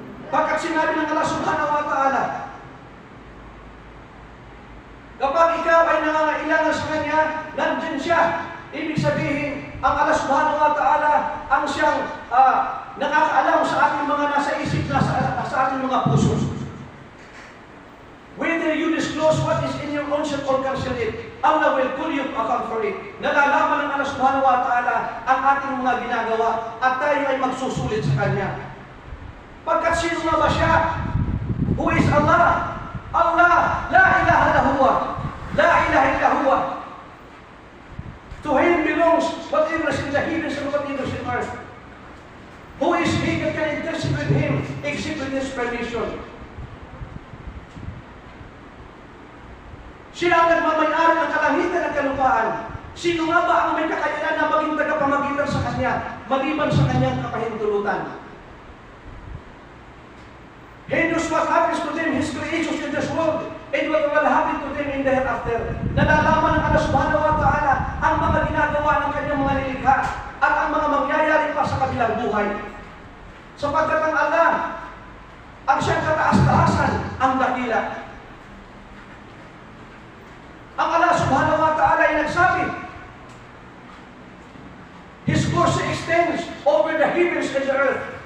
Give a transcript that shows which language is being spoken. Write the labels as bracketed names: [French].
[Filipino] Pagkat sinabi ng Allah subhanahu wa ta'ala, kapag ikaw ay nangangailangan sa Kanya, nandyan siya. Ibig sabihin, ang Allah subhanahu wa ta'ala ang siyang nakakaalam sa ating mga nasa isip, sa ating mga puso. [English] Whether you disclose what is in your own self or cancel it, Allah will call you to account for it. [Filipino] Nalalaman ng Allah subhanahu wa ta'ala ang ating mga ginagawa at tayo ay magsusulit sa Kanya. Pagkat sino nga ba siya? [English] Who is Allah? [Arabic] Allah, la ilaha illa huwa. La ilaha illa huwa. [English] To Him belongs whatever is in the heavens and whatever is in earth. Who is He that can intercede with Him except with His permission? [Filipino] Siya ang nagmamayari ng kalangitan at kalupaan. Sino nga ba ang may kakayanan na maging tagapamagitan sa Kanya, maliban sa Kanyang kapahintulutan? [English] He knows what happens to them, His creations in this world, and what will happen to them in the hereafter. [Filipino] Nalalaman ng Allah subhanahu wa ta'ala ang mga ginagawa ng Kanyang mga nilikha at ang mga mangyayari pa sa kabilang buhay. Sapagkat ang Allah, ang siyang kataas-taasan, ang dakila. Ang Allah subhanahu wa ta'ala ay nagsabi, [English] His kursi extends over the heavens and the earth.